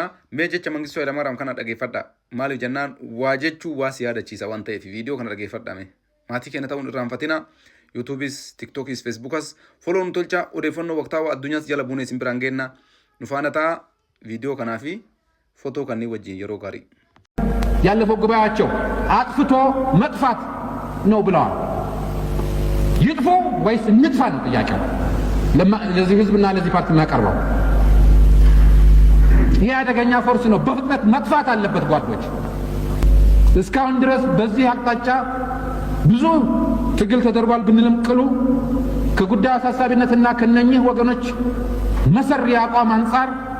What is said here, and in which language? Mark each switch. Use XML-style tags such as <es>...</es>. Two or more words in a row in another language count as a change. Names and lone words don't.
<om>Mee jecha Mangistuu Hayilemaariyaam kana dhageeffadhaa. Maaliif jennaan waa jechuu waa si yaadachiisa waan ta'eef viidiyoo kana dhageeffadhaa mee. Maatii keenya ta'uun irraanfatina. YouTube's, TikTok's, Facebook's follow nu tolcha. Odeeffannoo waqtaawaa addunyaas jala buunee isin biraan geenna. Nu faana ta'a viidiyoo kanaa fi footoo kanneen wajjin yeroo gaarii.</om> <am>ያለፈው ጉባኤያቸው አጥፍቶ መጥፋት ነው ብለዋል። ይጥፉ ወይስ እንጥፋ ነው ጥያቄው ለዚህ ህዝብና ለዚህ ፓርቲ የሚያቀርበው። ይሄ አደገኛ ፎርስ ነው፣ በፍጥነት መጥፋት አለበት ጓዶች። እስካሁን ድረስ በዚህ አቅጣጫ ብዙ ትግል ተደርጓል ብንልም ቅሉ ከጉዳዩ አሳሳቢነትና ከነኚህ ወገኖች መሰሪ አቋም አንጻር</am>